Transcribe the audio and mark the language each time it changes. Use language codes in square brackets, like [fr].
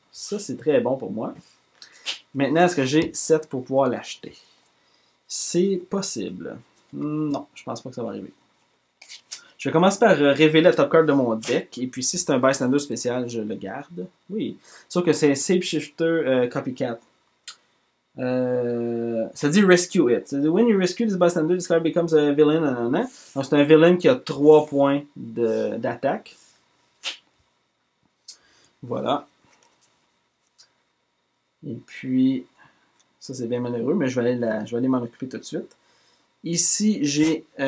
[fr] Ça, c'est très bon pour moi. Maintenant, est-ce que j'ai 7 pour pouvoir l'acheter? C'est possible. Non, je pense pas que ça va arriver. Je vais commencer par révéler la top card de mon deck. Et puis si c'est un bystander spécial, je le garde. Oui. Sauf que c'est un Shapeshifter Copycat. Ça dit Rescue It. [en] When you rescue this bystander, this card becomes a villain. [fr] Donc c'est un villain qui a 3 points d'attaque. Voilà. Et puis, ça c'est bien malheureux, mais je vais aller m'en occuper tout de suite. Ici, j'ai...